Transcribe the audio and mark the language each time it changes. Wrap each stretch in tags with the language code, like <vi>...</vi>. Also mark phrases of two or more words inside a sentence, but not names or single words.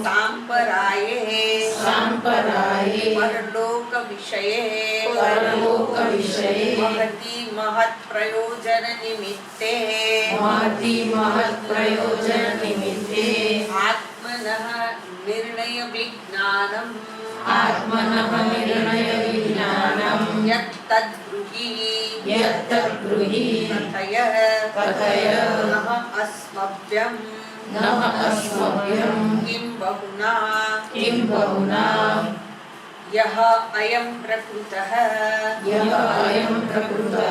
<sa>સાંપરાયે પરલોક વિષયે મહતી મહત પ્રયોજન નિમિત્તે આત્મનઃ નિર્ણય વિજ્ઞાનમ યત તદ્બ્રૂહિ यत्तद्ब्रूहि कथय कथय नः अस्मभ्यं नः अस्मभ्यं किं बहुना किं बहुना यः अयं प्रकृतः यः अयं प्रकृतः</sa>